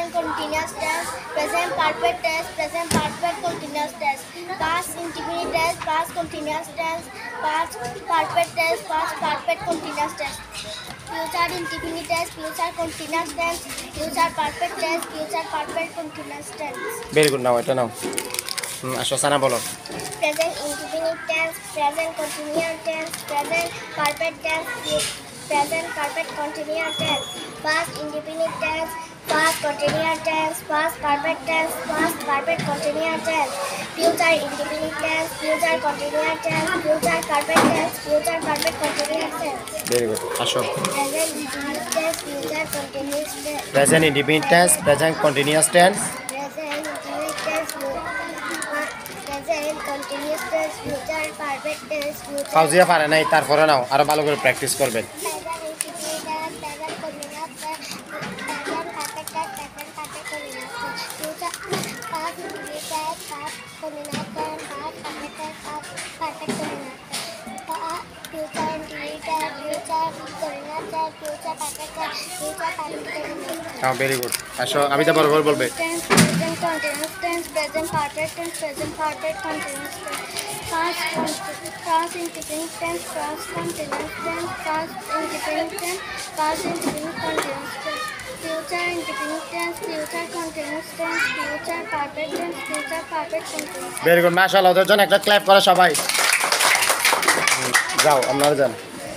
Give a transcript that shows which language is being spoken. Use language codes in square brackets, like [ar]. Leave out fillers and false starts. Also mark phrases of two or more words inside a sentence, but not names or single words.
[en] continuous tense, present perfect tense, present perfect continuous tense, past indefinite tense, past continuous tense, past perfect tense, past perfect continuous tense, future indefinite tense, future continuous tense, future perfect tense, future perfect continuous tense. very good, [bn] নাও এটা নাও। আসো সানা বলো। [en] Present indefinite tense, present continuous tense, present perfect tense, present perfect continuous tense, past indefinite tense, past continuous tense, past perfect tense, past perfect continuous tense, future indefinite tense, future continuous tense, future perfect tense, future perfect continuous tense. [bn] ভেরি গুড, আসো। [en] Present indefinite tense, future continuous tense. present indefinite tense, present continuous tense. Present indefinite tense, present continuous tense, future perfect tense, future. [bn] ফাউজিয়া পারে নাই, তারপরে নাও, আরো ভালো করে প্র্যাকটিস করবেন। [en] Present indefinite tense, present continuous tense, present perfect tense, present perfect continuous tense, future past indefinite tense, past continuous tense, past perfect tense, past perfect continuous tense, future indefinite tense, future continuous tense, future perfect tense, future perfect continuous tense. [bn] হ্যাঁ, [en] very good. [bn] আসো, আমি তো বরাবর বলবে। [en] Tense, present continuous tense, present perfect tense, present perfect continuous tense, past indefinite tense, past continuous tense, past indefinite tense, past indefinite continuous tense, future indefinite tense, future continuous tense, future perfect tense, future perfect continuous tense. very good, [bn] মাশাআল্লাহ। ওদের জন্য একটা ক্ল্যাপ করো সবাই। যাও, আপনারা যান।